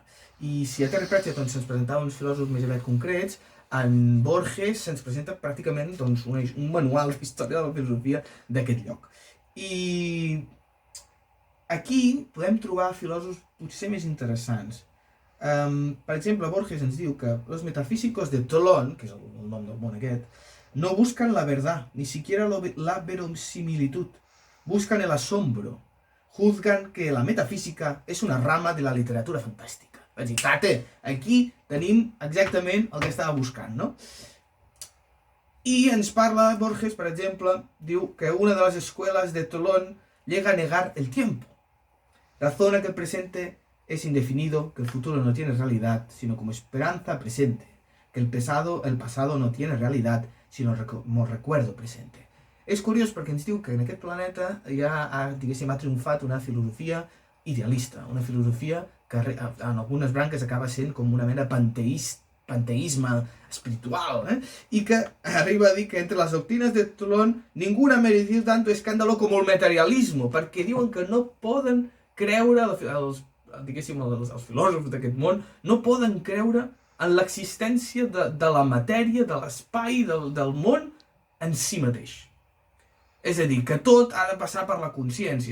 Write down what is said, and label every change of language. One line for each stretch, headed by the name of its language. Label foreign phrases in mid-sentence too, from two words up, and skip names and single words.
Catalan: I si a Terry Pratchett doncs, se'ns presentava uns filòsofs més aviat concrets, en Borges se'ns presenta pràcticament doncs, un manual d'història de la filosofia d'aquest lloc. I aquí podem trobar filòsofs potser més interessants. Per exemple, Borges ens diu que
Spanish: los metafísicos de Tolón,
Catalan: que és el nom del món aquest,
Spanish: no buscan la verdad, ni siquiera la verosimilitud, buscan el asombro, juzgan que la metafísica es una rama de la literatura fantástica.
Catalan: Vaig dir, tate, aquí tenim exactament el que estava buscant, no? I ens parla Borges, per exemple, diu que una de les
Spanish: escuelas de Tolón llega a negar el tiempo. Razona que el presente es indefinido, que el futuro no tiene realidad, sino como esperanza presente. que el pasado no tiene realidad, sino mo recuerdo presente.
Catalan: És curiós perquè ens diu que en aquest planeta ha triomfat una filosofia idealista, una filosofia que en algunes branques acaba sent com una mena panteísme espiritual, y que arriba a dir que
Spanish: entre las doctrinas de Tolón ninguna ha merecido tanto escándalo como el materialismo,
Catalan: perquè diuen que no poden creure, els filòsofs d'aquest món, no poden creure en l'existència de la matèria, de l'espai, del món en si mateix. És a dir, que tot ha de passar per la consciència.